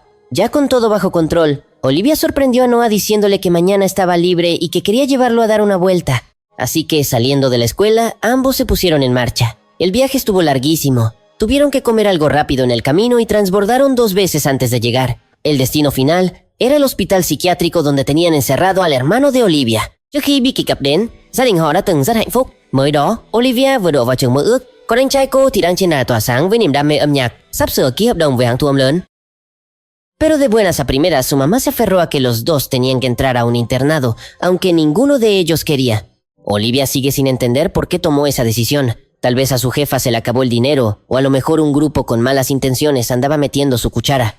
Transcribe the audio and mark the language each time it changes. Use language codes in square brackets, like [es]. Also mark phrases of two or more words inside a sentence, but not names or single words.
[es] Ya con todo bajo control, Olivia sorprendió a Noah diciéndole que mañana estaba libre y que quería llevarlo a dar una vuelta. Así que, saliendo de la escuela, ambos se pusieron en marcha. El viaje estuvo larguísimo. Tuvieron que comer algo rápido en el camino y transbordaron 2 veces antes de llegar. El destino final era el hospital psiquiátrico donde tenían encerrado al hermano de Olivia. [vi] Trước khi bi kịch cập đến, gia đình họ đã từng rất hạnh phúc. Mới đó, Olivia vừa đổ vào trường mơ ước, còn anh trai cô thì đang trên đà tỏa sáng với niềm đam mê âm nhạc, sắp sửa ký hợp đồng với hãng thu âm lớn. [es] Pero de buenas a primeras, su mamá se aferró a que los dos tenían que entrar a un internado, aunque ninguno de ellos quería. Olivia sigue sin entender por qué tomó esa decisión. Tal vez a su jefa se le acabó el dinero, o a lo mejor un grupo con malas intenciones andaba metiendo su cuchara.